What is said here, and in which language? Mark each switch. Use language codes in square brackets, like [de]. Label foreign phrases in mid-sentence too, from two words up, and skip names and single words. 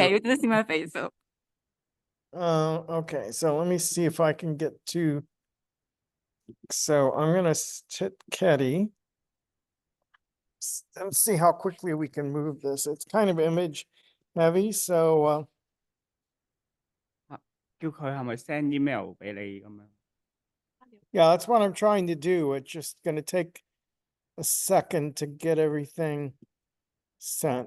[en] okay. You didn't see my face, so. Okay, so let me see if I can get to. So I'm gonna hit Kedi. Let's see how quickly we can move this. It's kind of image heavy, so [yue] 叫佢係咪 [en] send email [yue] 俾你咁樣？ [en] yeah, that's what I'm trying to do. It's just gonna take a second to get everything sent.